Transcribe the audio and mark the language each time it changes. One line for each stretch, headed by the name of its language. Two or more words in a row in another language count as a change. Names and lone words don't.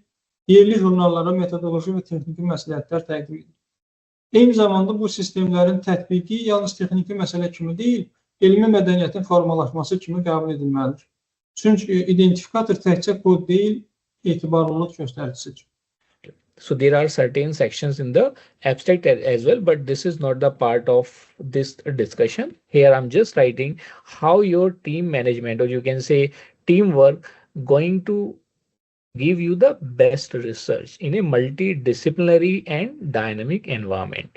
Azerbaijani: Yerli jurnallara metodoloji və texniki məsləhətlər təqdim edir. Eyni zamanda bu sistemlərin tətbiqi yalnız texniki məsələ kimi deyil, elmi mədəniyyətin formalaşması kimi qəbul edilməlidir. Çünki identifikator təkcə kod deyil, etibarlılıq göstəricisidir.
English: So there are certain sections in the abstract as well, but this is not the part of this discussion. Here I'm just writing how your team management, or you can say teamwork, going to give you the best research in a multidisciplinary and dynamic environment.